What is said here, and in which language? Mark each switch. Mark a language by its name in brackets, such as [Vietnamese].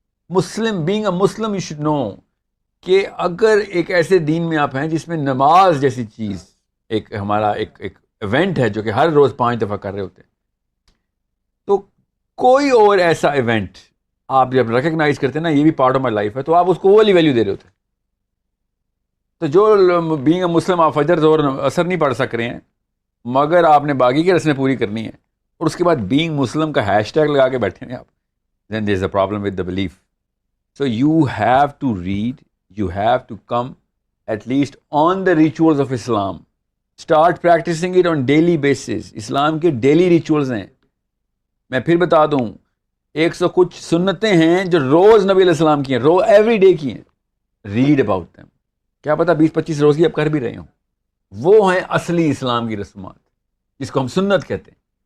[English] Muslim being a Muslim you should know [Urdu] کہ اگر ایک ایسے دین میں آپ ہیں جس میں نماز جیسی چیز ایک ہمارا ایک ایونٹ ہے جو کہ ہر روز 5 دفعہ کر رہے ہوتے ہیں, تو کوئی اور ایسا ایونٹ آپ جب ریکگنائز کرتے ہیں نا, یہ بھی پارٹ آف مائی لائف ہے, تو آپ اس کو وہ والی ویلیو دے رہے ہوتے ہیں. تو جو بینگ اے مسلم آپ فجر زور اثر نہیں پڑھ سک رہے ہیں, مگر آپ نے باقی کی رسمیں پوری کرنی ہے, اور اس کے بعد بینگ مسلم کا ہیش ٹیگ لگا کے بیٹھے ہیں آپ, [English] then there is a problem with the belief. So you have to read, you have to come at least on the rituals of Islam. Start practicing it on daily basis. [Urdu] اسلام کے daily rituals ہیں. میں پھر بتا دوں, 100 کچھ سنتیں ہیں جو روز نبی علیہ السلام کی ہیں, ایوری ڈے کی ہیں. [English] Read about them. [Urdu] کیا پتا 20-25 روز کی آپ کر بھی رہے ہوں. وہ ہیں اصلی اسلام کی رسومات جس کو ہم سنت کہتے ہیں.